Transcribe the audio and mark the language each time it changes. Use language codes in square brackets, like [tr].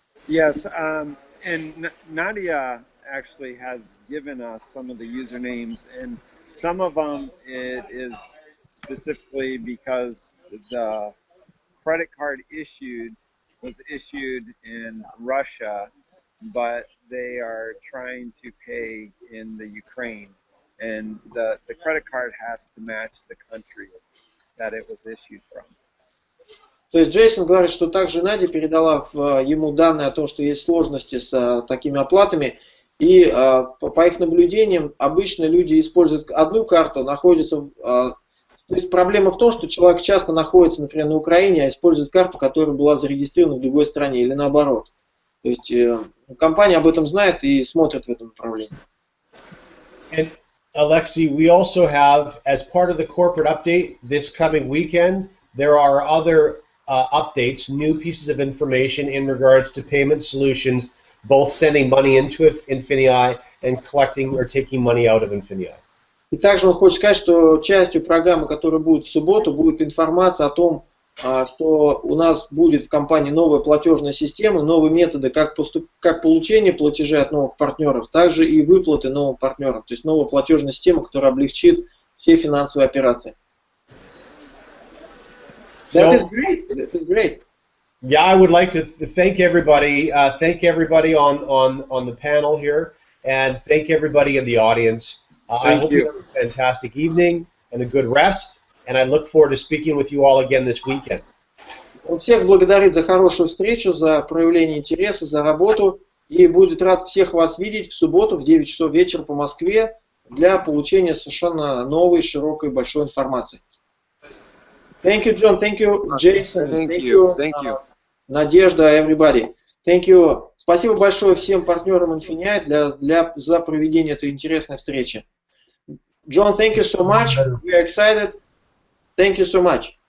[en] Yes, and Nadia actually has given us some of the usernames, and some of them it is specifically because the credit card was issued in Russia, but they are trying to pay in the Ukraine, and the credit card has to match the country that it was issued from. [ru] То есть Джейсон говорит, что также Надя передала ему данные о том, что есть сложности с такими оплатами, и по их наблюдениям обычно люди используют одну карту, находятся. То есть проблема в том, что человек часто находится, например, на Украине, а использует карту, которая была зарегистрирована в другой стране, или наоборот. То есть компания об этом знает и смотрит в этом направлении. [en] And Alexei, we also have, as part of the corporate update this coming weekend, there are other updates, new pieces of information in regards to payment solutions, both sending money into INFINII and collecting or taking money out of INFINII. [ru] И также он хочет сказать, что частью программы, которая будет в субботу, будет информация о том, что у нас будет в компании новая платежная система, новые методы как получения платежей от новых партнеров, также и выплаты новым партнерам. То есть новая платежная система, которая облегчит все финансовые операции. [en] That is great. That is great. Yeah, I would like to thank everybody. Thank everybody on the panel here, and thank everybody in the audience. I hope you have a fantastic evening and a good rest, and I look forward to speaking with you all again this weekend. [ru] Он всех благодарит за хорошую встречу, за проявление интереса, за работу, и будет рад всех вас видеть в субботу в 9 часов вечера по Москве для получения совершенно новой, широкой, большой информации. [en] Thank you, John. Thank you, Jason. Thank you. Надежда, everybody. Thank you. [ru] Спасибо большое всем партнерам INFINII за проведение этой интересной встречи. [en] John, thank you so much. We are excited. Thank you so much.